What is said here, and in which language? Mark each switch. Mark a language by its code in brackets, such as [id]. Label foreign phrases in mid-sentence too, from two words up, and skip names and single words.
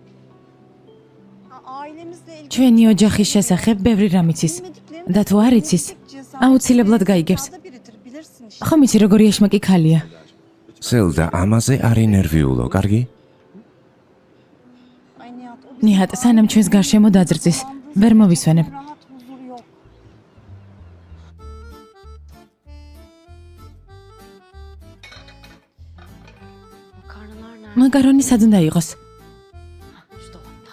[ka] ჩვენი ოჯახის შესახებ ბევრი რამ იცის. და თუ არ იცის, აუცილებლად გაიგებს. ხომ იცი როგორი ეშმაკი ქალია? სელდა ამაზე არ ინერვიულო, კარგი? ნიჰად, სანამ ჩვენს გარშემო დაძრწის, ვერ მოვისვენებ. [tr] Makarnalar nerede? [ka] მაკარონი სად უნდა იყოს? [tr] Şu dolapta.